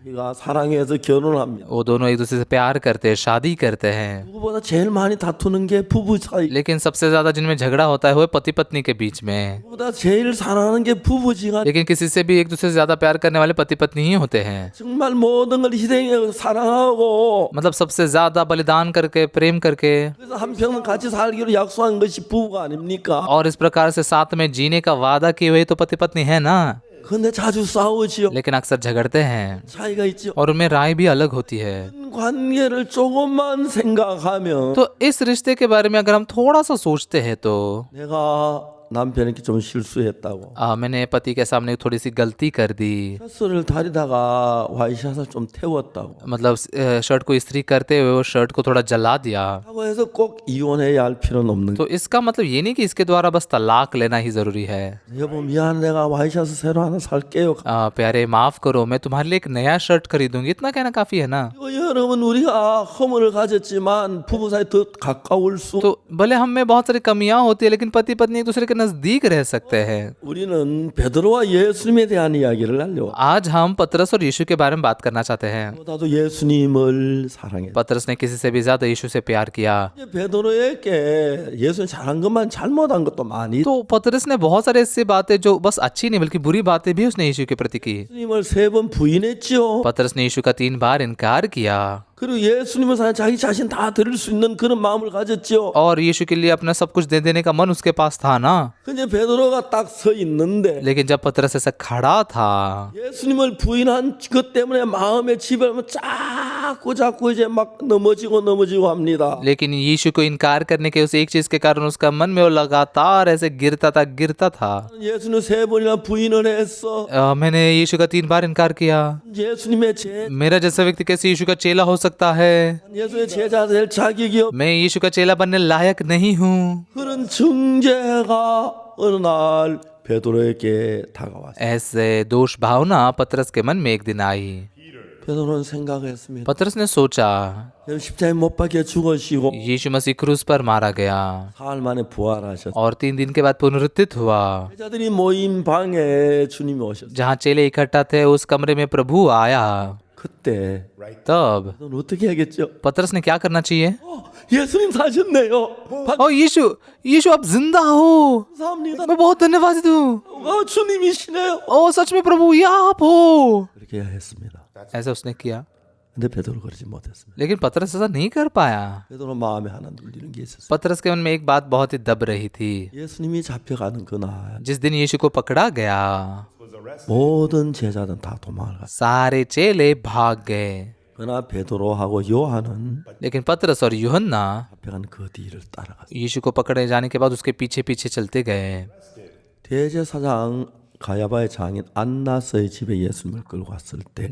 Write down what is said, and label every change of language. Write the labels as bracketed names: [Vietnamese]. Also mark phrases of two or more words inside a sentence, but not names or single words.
[Korean] 우리가 사랑해서 결혼합니다. [Hindi] वो दोनों एक दूसरे से प्यार करते हैं, शादी करते हैं, [Korean] 누구보다 제일 많이 다투는 게 부부 사이. [Hindi] लेकिन सबसे ज्यादा जिनमें झगड़ा होता है वो पति पत्नी के बीच में। [Korean] 누구보다 제일 사랑하는 게 부부지간. [Hindi] लेकिन किसी से भी एक दूसरे से ज्यादा प्यार करने वाले पति पत्नी ही होते हैं। [Korean] 정말 모든 걸 희생하고 사랑하고 [Hindi] मतलब सबसे ज्यादा बलिदान करके, प्रेम करके, [Korean] 그래서 한평생 같이 살기로 약속한 것이 부부가 아닙니까? [Hindi] और इस प्रकार से साथ में जीने का वादा किए हुए तो पति पत्नी है ना। [Korean] 근데 자주 싸우지요. [Hindi] लेकिन अक्सर झगड़ते हैं [Korean] 차이가 있죠. [Hindi] और उनमें राय भी अलग होती है। [Korean] 관계를 조금만 생각하면 [Hindi] तो इस रिश्ते के बारे में अगर हम थोड़ा सा सोचते हैं तो [Korean] 내가 남편에게 좀 실수했다고. [Hindi] मैंने पति के सामने थोड़ी सी गलती कर दी, [Korean] 셔츠를 다리다가 와이샷을 좀 태웠다고. [Hindi] मतलब शर्ट को इस्त्री करते हुए वो शर्ट को थोड़ा जला दिया। [Korean] 하고 해서 꼭 이혼해야 할 필요는 없는 [Hindi] तो इसका मतलब ये नहीं कि इसके द्वारा बस तलाक लेना ही जरूरी है। [Korean] 거예요. 여보 미안 내가 와이샷을 새로 하나 살게요. [Hindi] प्यारे माफ करो, मैं तुम्हारे लिए एक नया शर्ट खरीदूंगी, इतना कहना काफी है ना। [Korean] 이거 여러분 우리가 허물을 가졌지만 부부 사이 더 가까울 수. [Hindi] तो भले हम में बहुत सारी कमियां होती है लेकिन पति पत्नी एक दूसरे के नजदीक रह सकते हैं। [Korean] 우리는 베드로와 예수님에 대한 이야기를 하려고. [Hindi] आज हम पतरस और यीशु के बारे में बात करना चाहते हैं। [Korean] 보다도 예수님을 사랑해. [Hindi] पतरस ने किसी से भी ज्यादा यीशु से प्यार किया। [Korean] 베드로에게 예수님 잘한 것만 잘못한 것도 많이. [Hindi] तो पतरस ने बहुत सारे ऐसी बातें जो बस अच्छी नहीं बल्कि बुरी बातें भी उसने यीशु के प्रति की। [Korean] 예수님을 3번 부인했지요. [Hindi] पतरस ने यीशु का 3 बार इनकार किया [Korean] 그리고 예수님을 사랑 자기 자신 다 드릴 수 있는 그런 마음을 가졌지요. [Hindi] और यीशु के लिए अपना सब कुछ दे देने का मन उसके पास था ना। [Korean] 근데 베드로가 딱 서 있는데 [Hindi] लेकिन जब पतरस ऐसा खड़ा था [Korean] 예수님을 부인한 것 때문에 마음에 지배하면 자꾸 이제 막 넘어지고 합니다. [Hindi] लेकिन यीशु को इनकार करने के उस एक चीज के कारण उसका मन में वो लगातार ऐसे गिरता था। [Korean] 예수는 3번이나 부인을 했어. [Hindi] मैंने यीशु का 3 बार इनकार किया। [Korean] 예수님의 제 [Hindi] मेरा जैसा व्यक्ति कैसे यीशु का चेला हो सकता है? [Korean] 예수의 제자 될 자격이 없. [Hindi] मैं यीशु का चेला बनने लायक नहीं हूँ। [Korean] 그런 증죄가 어느 날 베드로에게 다가왔어. [Hindi] ऐसे दोष भावना पतरस के मन में एक दिन आई। [Korean] 베드로는 생각했습니다. [Hindi] पतरस ने सोचा [Korean] 십자가에 못 박혀 죽으시고 [Hindi] यीशु मसीह क्रूस पर मारा गया [Korean] 사흘 만에 부활하셨어. [Hindi] और 3 दिन के बाद पुनरुत्थित हुआ। [Korean] 제자들이 모인 방에 주님이 오셨어. [Hindi] जहाँ चेले इकट्ठा थे उस कमरे में प्रभु आया। [Korean] 그때 [Hindi] तब [Korean] 넌 어떻게 하겠죠? [Hindi] पतरस ने क्या करना चाहिए? [Korean] 예수님 사셨네요. [Hindi] ओ यीशु आप जिंदा हो, [Korean] 감사합니다. [Hindi] मैं बहुत धन्यवाद हूँ। [Korean] 주님이시네요. [Hindi] ओ सच में प्रभु ये आप हो। [Korean] 그렇게 했습니다. [Hindi] ऐसा उसने किया [Korean] 근데 베드로 그러지 못했습니다. [Hindi] लेकिन पतरस ऐसा नहीं कर पाया। [Korean] 베드로 마음에 하나 눌리는 게 있었어요. [Hindi] पतरस के मन में एक बात बहुत ही दब रही थी। [Korean] 예수님이 잡혀가는 그날 [Hindi] जिस दिन यीशु को पकड़ा गया [Korean] 모든 제자들은 다 도망을 갔어요. [Hindi] सारे चेले भाग गए, [Korean] 그러나 베드로하고 요한은 [Hindi] लेकिन पतरस और यूहन्ना [Korean] 잡혀간 그 뒤를 따라갔어요. [Hindi] यीशु को पकड़े जाने के बाद उसके पीछे पीछे चलते गए। [Korean] 대제사장 가야바의 장인 안나스의 집에 예수님을 끌고 왔을 때